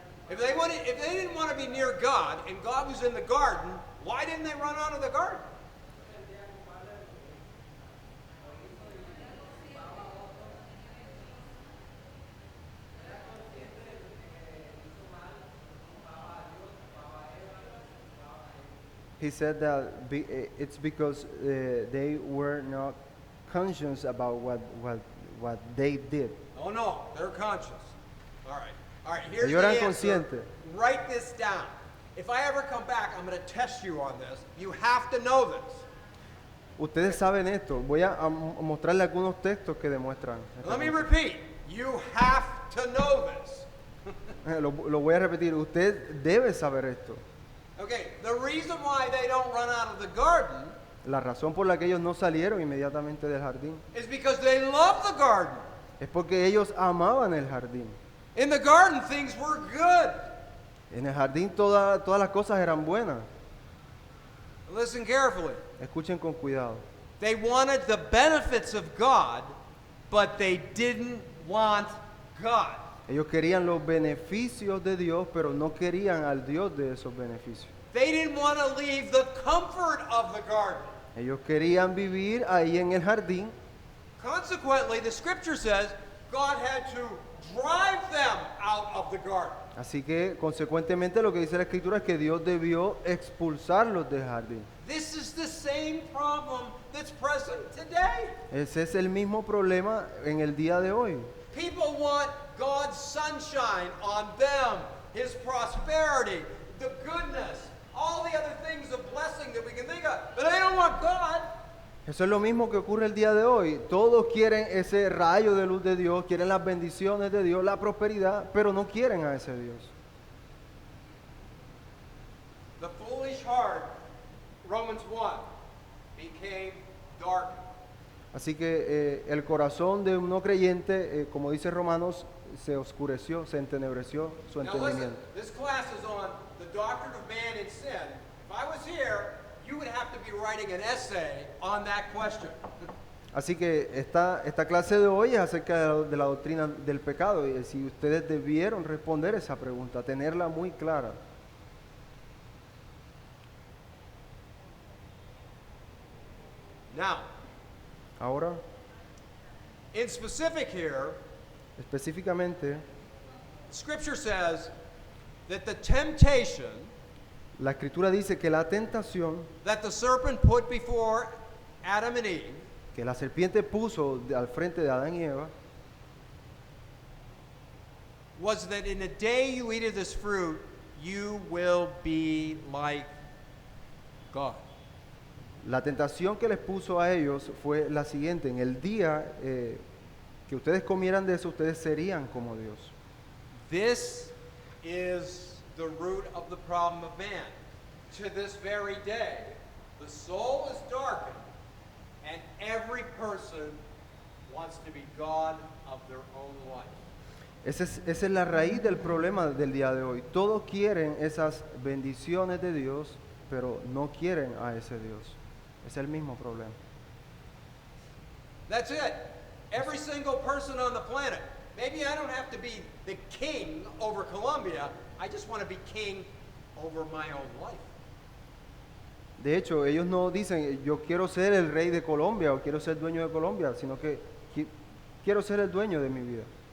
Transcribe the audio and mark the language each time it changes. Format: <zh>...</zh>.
<en>If they didn't want to be near God and God was in the garden, why didn't they run out of the garden? He said that it's because they were not conscious about what they did. Oh no, they're conscious. All right. All right, here's</en> <es>Ellos</es> <en>the</en> <es>eran</es> <en>answer.</en> <es>conscientes.</es> <en>Write this down. If I ever come back, I'm going to test you on this. You have to know this.</en> <es>Ustedes saben esto. Voy a mostrarle algunos textos que demuestran. esta</es> <en>Let me</en> <es>cosa.</es> <en>repeat. You have to know this.</en> <es>Lo voy a repetir. Usted debe saber esto.</es> <en>Okay, the reason why they don't run out of the garden</en> <es>La razón por la que ellos no salieron inmediatamente del jardín</es> <en>is because they love the garden.</en> <es>es porque ellos amaban el jardín.</es> <en>In the garden, things were good.</en> <es>En el jardín todas las cosas eran buenas.</es> <en>Listen carefully.</en> <es>Escuchen con cuidado.</es> <en>They wanted the benefits of God, but they didn't want God.</en> <es>Ellos querían los beneficios de Dios, pero no querían al Dios de esos beneficios.</es> <en>They didn't want to leave the comfort of the garden.</en> <es>Ellos querían vivir ahí en el jardín.</es> <en>Consequently, the scripture says God had to drive them out of the garden.</en> <es>Así que, consecuentemente, lo que dice la Escritura es que Dios debió expulsarlos del jardín.</es> <en>This is the same problem that's present today.</en> <es>Ese es el mismo problema en el día de hoy.</es> <en>People want God's sunshine on them, His prosperity, the goodness, all the other things of blessing that we can think of, but they don't want God.</en> <es>Eso es lo mismo que ocurre el día de hoy. Todos quieren ese rayo de luz de Dios, quieren las bendiciones de Dios, la prosperidad, pero no quieren a ese Dios.</es> <en>The foolish heart, Romans 1, became darkened.</en> <es>Así que el corazón de un no creyente, como dice Romanos, se oscureció, se entenebreció su</es> <en>Now listen,</en> <es>entendimiento.</es> <en>this class is on the doctrine of man and sin. If I was here, you would have to be writing an essay on that question.</en> <es>Así que esta clase de hoy es acerca de la doctrina del pecado y si ustedes debieron responder esa pregunta, tenerla muy clara.</es> <en>Now,</en> <es>Ahora,</es> <en>in specific here,</en> <es>específicamente,</es> <en>Scripture says that the temptation</en> <es>la Escritura dice que la tentación</es> <en>that the serpent put before Adam and Eve</en> <es>que la serpiente puso al frente de Adán y Eva</es> <en>was that in the day you eat of this fruit, you will be like God.</en> <es>La tentación que les puso a ellos fue la siguiente: en el día que ustedes comieran de eso, ustedes serían como Dios.</es> <en>This is the root of the problem of man. To this very day, the soul is darkened, and every person wants to be God of their own life.</en> <es>Esa es la raíz del problema del día de hoy. Todos quieren esas bendiciones de Dios, pero no quieren a ese Dios. Es el mismo problema.</es> <en>That's it. Every single person on the planet. Maybe I don't have to be the king over Colombia. I just want to be king over my own life.</en> <es>De hecho, ellos no dicen, yo quiero ser el rey de Colombia o quiero ser dueño de Colombia, sino que quiero ser el dueño de mi vida.</es>